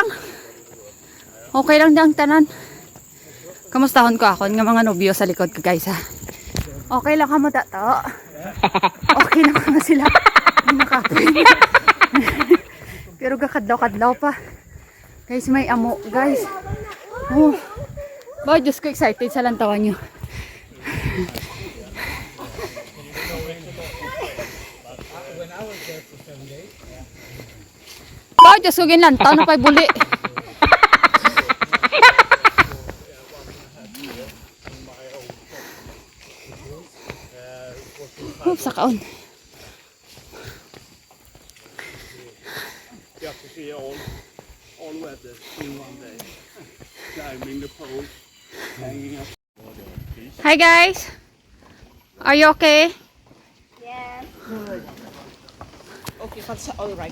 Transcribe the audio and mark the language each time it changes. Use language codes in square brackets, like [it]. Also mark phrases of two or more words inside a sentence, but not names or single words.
[hil] Okay lang da ang tanan. Kamustahon ko ako nga mga nobyo sa likod ko, guys, ha? Okay lang kamo dato. Okay lang kamo sila. Nakapoy. Pero kakadlaw-kadlaw pa. Guys, may amo, guys. Oh. Ba, Diyos ko, excited sa lantawan nyo. Ba, Diyos ko, ginlantaw na pa'y buli. Oops, sakaon. [en] You have to see all weather in one day. Climbing the pole, hanging up. Hi, guys. Are you okay? Yes. Good. Okay, that's all right.